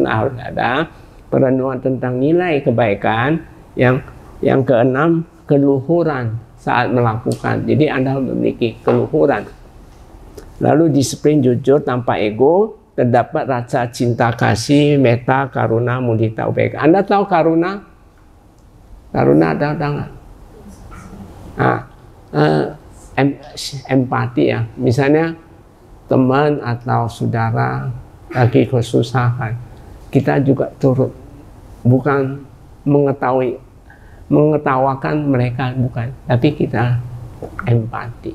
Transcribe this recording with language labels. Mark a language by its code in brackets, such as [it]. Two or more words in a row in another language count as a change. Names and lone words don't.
[id] Harus ada perenungan tentang nilai kebaikan. Yang keenam, keluhuran saat melakukan. Jadi Anda memiliki keluhuran. Lalu disiplin jujur tanpa ego. Terdapat rasa cinta kasih, [pi] metta, karuna, mudita, upekkha. [id] Anda tahu karuna? Karuna ada nggak? Empati ya. Misalnya teman atau saudara lagi kesusahan, kita juga turut, bukan mengetawakan mereka, bukan, tapi kita empati.